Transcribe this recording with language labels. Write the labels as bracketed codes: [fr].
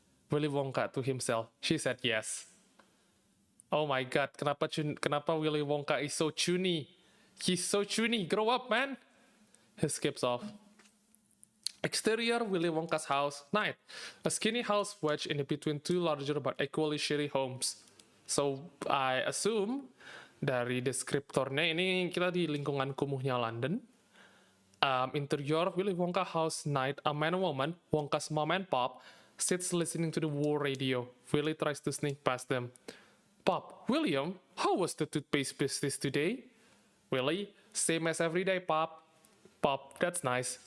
[en] Willy Wonka to himself. She said yes. Oh my god, [id] kenapa [en] Willy Wonka is so chuny? He's so chuny. Grow up, man. He skips off. Exterior, Willy Wonka's house. Night. A skinny house wedged in between two larger but equally shitty homes. So, I assume [id] dari deskriptornya ini kita di lingkungan kumuhnya London. [en] Interior, Willy Wonka house. Night. A man and woman, Wonka's mom and pop, sits listening to the war radio. Willy tries to sneak past them. Pop, William, how was the toothpaste business today? Willy, same as every day, Pop. Pop, that's nice.